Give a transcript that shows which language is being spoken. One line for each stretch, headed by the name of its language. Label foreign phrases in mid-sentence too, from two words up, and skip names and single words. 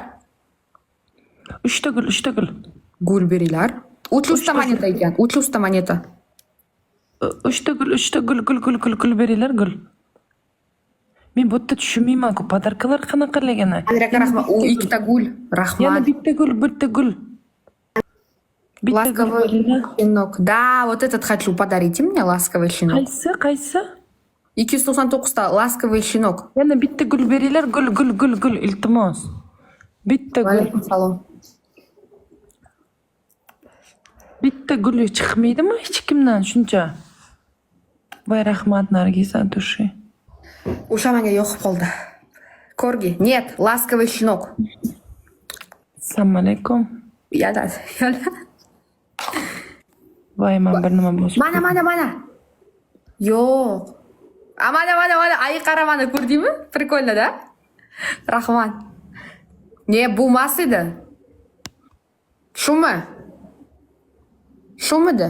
Uzbek: 3 ta gul. Gul beringlar. 300 ta moneta ekan. 300 ta moneta. 3 ta gul beringlar, gul. Men bu yerda tushunmayman-ku, podarkalar qanaqaligini. Rahmat, u 2 ta gul. Rahmat. Yana bitta gul.
Russian: Ласковый щенок. Да, вот этот хочу. Подарите мне ласковый щенок.
Uzbek: Qaysi? 299 ta
Russian: ласковый щенок.
Uzbek: Yana bitta gul beringlar, gul, iltimos. Bitta gul. Salom. Bitta gul chiqmaydimi hech kimdan shuncha? Voy rahmat, Nargiza, dushi. O'sha menga yoqib qoldi. Korgi.
Russian: Нет, ласковый щенок.
Uzbek: Assalomu alaykum. Yala. Voy, men bir nima bosib. Mana. Yo'q. Mana. Ay qara mana, ko'rdingmi? Приkolda-da. Rahmat. Ne, bu emas edi. Shumidi?